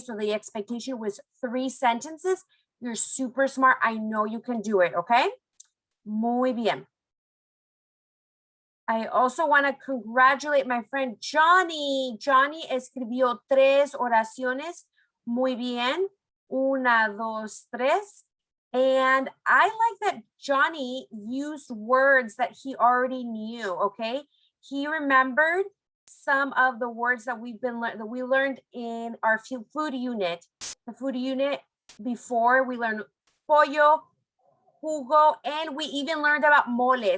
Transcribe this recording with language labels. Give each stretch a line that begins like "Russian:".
English: So the expectation was 3 sentences. You're super smart. I know you can do it, okay?
Spanish: Muy bien.
English: I also want to congratulate my friend Johnny.
Spanish: Johnny escribió 3 oraciones. Muy bien. Una, dos, tres.
English: And I like that Johnny used words that he already knew, okay? He remembered some of the words that we learned in our food unit. The food unit before we learned pollo, jugo, and we even learned about mole.